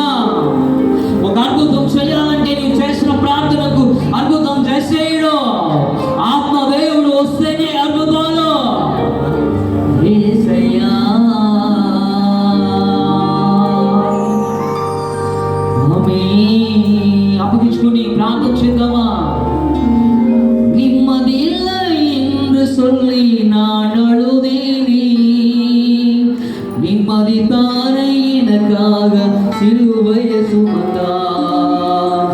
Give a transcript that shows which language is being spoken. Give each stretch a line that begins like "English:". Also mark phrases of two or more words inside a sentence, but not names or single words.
Telugu: ఒక అద్భుతం చేయాలంటే నీవు చేసిన ప్రార్థనకు అద్భుతం చేసేయడు. ఆత్మదేవుడు వస్తేనే అద్భుతాలు. అప్పగించుకుని ప్రార్థన చేద్దామా?
Tamil: நிம்மதியில்லை என்று சொல்லி நான் அழுதேனே, நிம்மதி தாரை எனக்காக சிலுவையை சுமந்தார்.